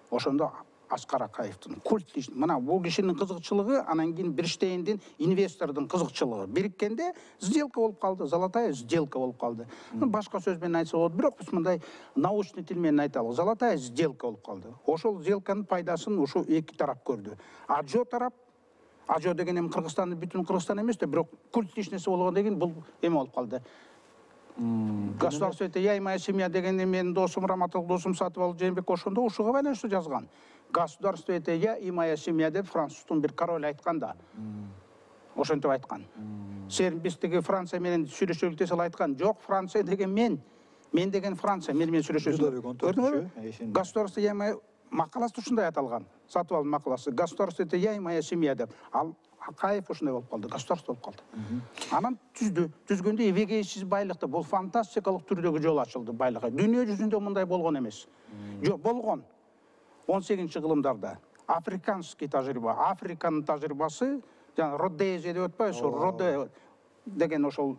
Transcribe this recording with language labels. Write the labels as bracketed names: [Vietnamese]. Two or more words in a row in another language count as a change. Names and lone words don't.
[Kyrgyz] Ошондо Аскар Акаевтин культ мына бул кишинин кызыкчылыгы анан кийин Бирштейндин инвестордун кызыкчылыгы бириккенде сделка болуп калды, [Russian] золотая сделка [Kyrgyz] болуп калды. Башка сөз менен айтса болот, бирок биз мындай научный тил менен айталы, [Russian] золотая сделка [Kyrgyz] болуп калды. Ошол сделканын пайдасын ошо эки тарап көрдү. Ажо тарап, Ажо деген эми Кыргызстандын бүтүн Кыргызстан эмес да, бирок культ нерсе болгондон кийин бул эме болуп калды. [Russian] Государство это я и моя семья [Kyrgyz] деген менин досум Раматов досум Сатыбалды Жээнбек ошондо ушуга байланыштуу жазган. [Russian] Государство это я и моя семья [Kyrgyz] деп француздун бир королу айткан да. Ошентип айткан. Сен биз тиги Франция менен сүйлөшөлүк десе айткан. Жок, Франция деген мен деген Франция менен сүйлөшөсүң. [Russian] Государство я и моя [Kyrgyz] макаласы ушундай аталган. Сатыбалдын макаласы. [Russian] Государство это я и моя семья деп. [Kyrgyz] Ал Акаев ушундай болуп калды, государство болуп калды. Анан түзгөндө эбегейсиз байлыкты, бул фантастикалык түрдөгү жол ачылды байлыкка. Дүйнө жүзүндө мындай болгон эмес. Жок, болгон. 18-кылымдарда африканский тажрыйба, Африканын тажрыйбасы, жана Родезия деп атпайбы, Роде деген ошол